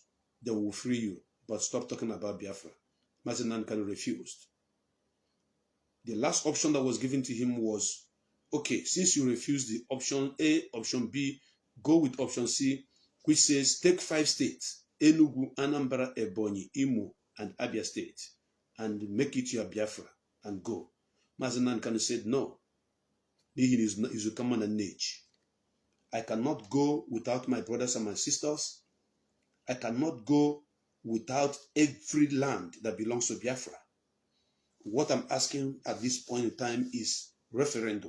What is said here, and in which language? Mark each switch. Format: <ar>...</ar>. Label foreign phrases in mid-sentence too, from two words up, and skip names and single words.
<en>They will free you. But stop talking about Biafra. Mazi Nnamdi Kanu refused. The last option that was given to him was, okay, since you refused the option A, option B, go with option C, which says take 5 states, Enugu, Anambra, Ebonyi, Imo, and Abia State, and make it your Biafra, and go. Mazi Nnamdi Kanu said, no. He is a common and age. I cannot go without my brothers and my sisters. I cannot go without every land that belongs to Biafra. What I'm asking at this point in time is referendum.</en>